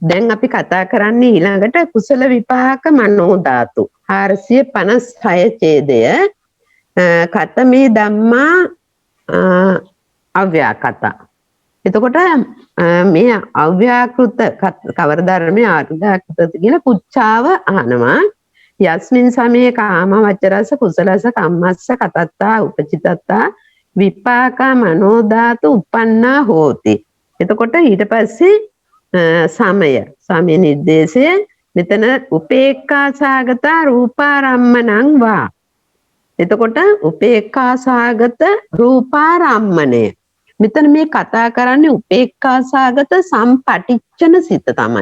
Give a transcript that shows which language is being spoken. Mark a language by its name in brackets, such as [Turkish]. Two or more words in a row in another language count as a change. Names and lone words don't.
[Sinhala] දැන් අපි කතා කරන්නේ ඊළඟට කුසල විපාක මනෝ ධාතු 456 ඡේදය [Pali] කතමේ ධම්මා අව්‍යාකත. [Sinhala] එතකොට මේ අව්‍යාකෘත කවර ධර්මයේ අව්‍යාකෘත කියන පුච්චාව අහනවා. [Pali] යස්මින් සමේ කාම වචරස කුසලස කම්මස්ස කතත්තා උපචිතත්තා විපාකා මනෝ ධාතු උපන්නා හෝති. [Sinhala] එතකොට ඊට පස්සේ සමය නිर्देशය මෙතන [Pali] උපේක්ඛා සාගත රූපාරම්මණං වා. [Sinhala] එතකොට උපේක්ඛා සාගත රූපාරම්මණය. මෙතන මේ කතා කරන්නේ උපේක්ඛා සාගත සම්පටිච්ඡන සිත තමයි.